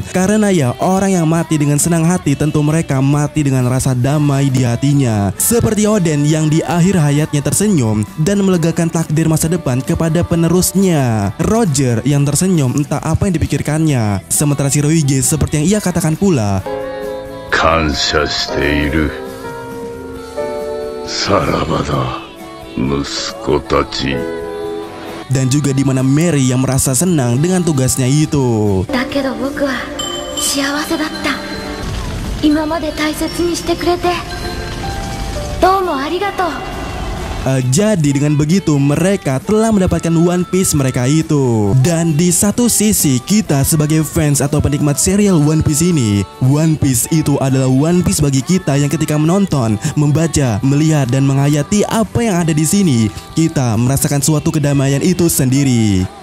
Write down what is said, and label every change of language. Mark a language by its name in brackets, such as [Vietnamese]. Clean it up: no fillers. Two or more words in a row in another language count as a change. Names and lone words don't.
[Indonesian] Karena ya orang yang mati dengan senang hati tentu mereka mati dengan rasa damai di hatinya. Seperti Oden yang di akhir hayatnya tersenyum dan melegakan takdir masa depan kepada penerusnya. Roger yang tersenyum entah apa yang dipikirkannya. Sementara Shirohige seperti yang ia katakan pula, [Japanese] 感謝している。さらばだ、息子たち。 [Indonesian] dan juga di mana Mary yang merasa senang dengan tugasnya itu. [Japanese] だけど僕は幸せだった。今まで大切にしてくれてどうもありがとう。 [Indonesian] Jadi dengan begitu mereka telah mendapatkan One Piece mereka itu. Dan di satu sisi kita sebagai fans atau penikmat serial One Piece ini, One Piece itu adalah One Piece bagi kita yang ketika menonton, membaca, melihat dan menghayati apa yang ada di sini, kita merasakan suatu kedamaian itu sendiri.